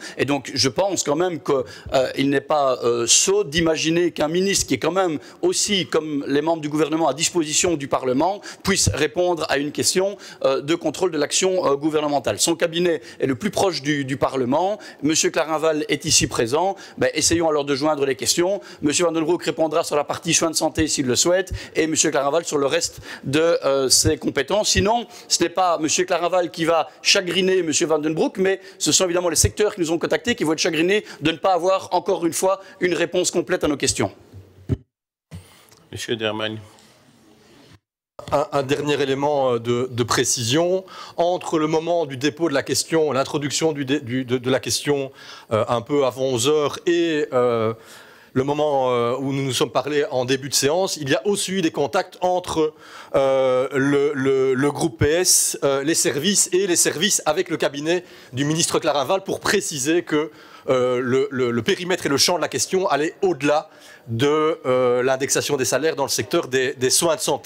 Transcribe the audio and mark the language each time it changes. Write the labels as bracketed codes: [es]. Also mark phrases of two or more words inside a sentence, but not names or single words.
[fr] Et donc, je pense quand même qu'il n'est pas sot d'imaginer qu'un ministre qui est quand même aussi, comme les membres du gouvernement, à disposition du Parlement, puisse répondre à une question de contrôle de l'action gouvernementale. Son cabinet est le plus proche du Parlement. Monsieur Clarinval est ici présent. Essayons alors de joindre les questions. Monsieur Van den Broek répondra sur la partie soins de santé s'il le souhaite, et Monsieur Clarinval sur le reste de ses compétences. Sinon, ce n'est pas M. Clarinval qui va chagriner M. Van den Broek, mais ce sont évidemment les secteurs qui nous ont contactés qui vont être chagrinés de ne pas avoir, encore une fois, une réponse complète à nos questions. Monsieur Dermagne. Un dernier élément de précision. Entre le moment du dépôt de la question, l'introduction de la question un peu avant 11 h et le moment où nous nous sommes parlé en début de séance, il y a aussi eu des contacts entre le groupe PS, les services avec le cabinet du ministre Clarinval pour préciser que le périmètre et le champ de la question allaient au-delà de l'indexation des salaires dans le secteur des soins de santé.